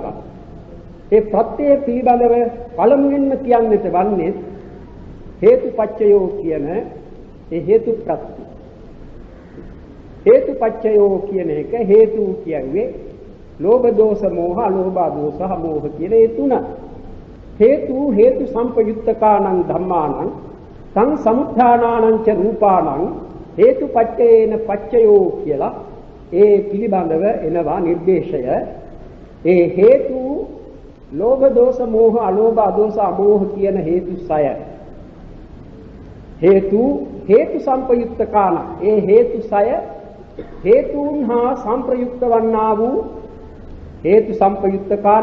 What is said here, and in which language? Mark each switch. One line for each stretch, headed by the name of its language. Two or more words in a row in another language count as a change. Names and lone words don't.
Sinhala: ඒ ප්‍රත්‍ය පිළිබඳව පළමුවෙන්ම කියන්නට වන්නේ හේතුපච්චයෝ කියන ඒ හේතු ප්‍රත්‍ය. හේතුපච්චයෝ කියන එක හේතු කියන්නේ ලෝභ දෝෂ මෝහ අලෝභ දෝෂ මෝහ කියන ඒ තුන.
Pali: හේතු සම්පයුත්තකානං ධම්මානං සං සමුත්ථානානං ච රූපානං හේතුපච්චයේන පච්චයෝ
Sinhala: කියලා ඒ පිළිබඳව එනවා නිර්දේශය. ඒ හේතු ලෝභ දෝෂ මෝහ අලෝභ දෝෂ අමෝහ කියන හේතු 6.
Pali: හේතු සම්පයුත්තකාන
Sinhala: ඒ හේතු 6 හේතුන් හා සංප්‍රයුක්ත වන්නා වූ
Pali: හේතු සම්පයුත්තකානං